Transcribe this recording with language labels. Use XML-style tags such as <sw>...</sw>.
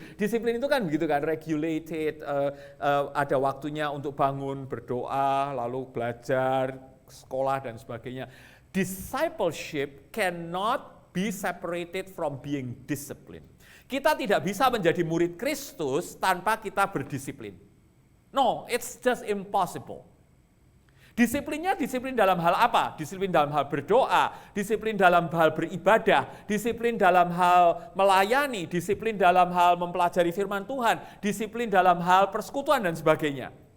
<id>Disiplin itu kan begitu kan, regulated, ada waktunya untuk bangun, berdoa, lalu belajar, sekolah dan sebagainya.</id> <en>Discipleship cannot be separated from being disciplined.</en> <id>Kita tidak bisa menjadi murid Kristus tanpa kita berdisiplin.</id> <en>No, it's just impossible.</en> <id>Disiplinnya disiplin dalam hal apa? Disiplin dalam hal berdoa, disiplin dalam hal beribadah, disiplin dalam hal melayani, disiplin dalam hal mempelajari firman Tuhan, disiplin dalam hal persekutuan dan sebagainya.</id>